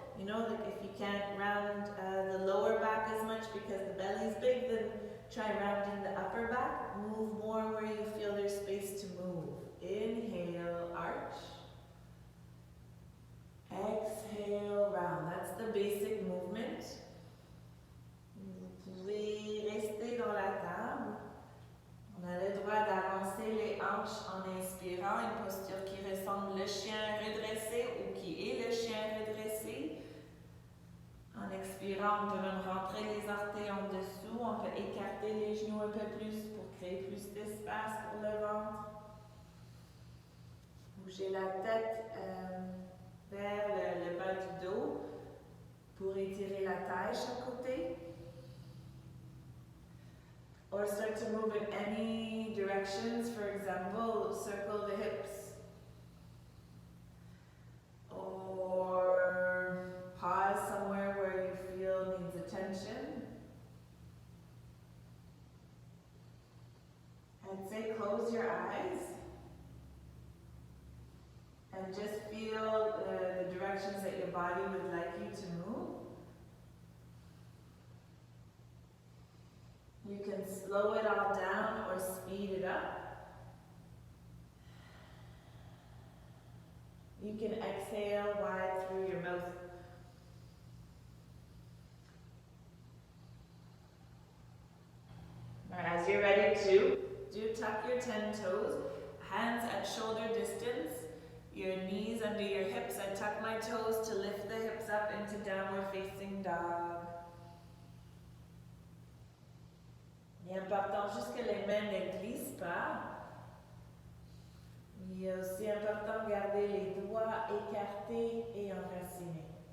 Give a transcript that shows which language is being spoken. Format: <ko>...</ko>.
<en>You know that if you can't round the lower back as much because the belly's big, then try rounding the upper back. Move more where you feel there's space to move. Inhale, arch. Exhale, round. That's the basic movement.</en> <fr>Vous pouvez rester dans la table. On a le droit d'avancer les hanches en inspirant, une posture qui ressemble le chien redressé ou qui est le chien redressé. En expirant, on peut même rentrer les orteils en dessous, on peut écarter les genoux un peu plus pour créer plus d'espace pour le ventre. Bougez la tête vers le bas du dos pour étirer la taille chaque côté.</fr> <en>Or start to move in any directions, for example, circle the hips. Or pause somewhere where you feel needs attention. And say close your eyes. And just feel the directions that your body would like you to move. You can slow it all down or speed it up. You can exhale wide through your mouth. As you're ready to, do tuck your 10 toes, hands at shoulder distance, your knees under your hips. I tuck my toes to lift the hips up into downward facing dog.</en> <fr>Il est important juste que les mains ne glissent pas. Il est aussi important de garder les doigts écartés et enracinés.</fr>